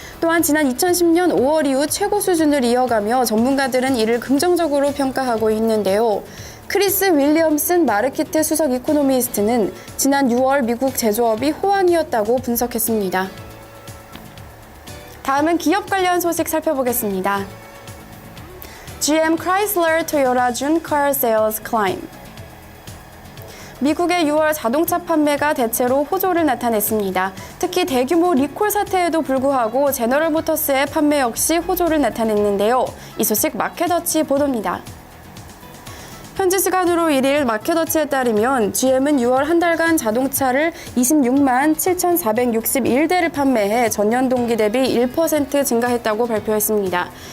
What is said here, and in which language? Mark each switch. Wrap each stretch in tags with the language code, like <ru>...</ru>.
<ko>또한 지난 2010년 5월 이후 최고 수준을 이어가며 전문가들은 이를 긍정적으로 평가하고 있는데요. 크리스 윌리엄슨 마르키트 수석 이코노미스트는 지난 6월 미국 제조업이 호황이었다고 분석했습니다. 다음은 기업 관련 소식 살펴보겠습니다.</ko> <en>GM Chrysler Toyota June Car Sales Climb.</en> <ko>미국의 6월 자동차 판매가 대체로 호조를 나타냈습니다. 특히 대규모 리콜 사태에도 불구하고 제너럴 모터스의 판매 역시 호조를 나타냈는데요. 이 소식 마켓워치 보도입니다. 현지 시간으로 1일 마켓워치에 따르면 GM은 6월 한 달간 자동차를 26만 7,461대를 판매해 전년 동기 대비 1% 증가했다고 발표했습니다.</ko>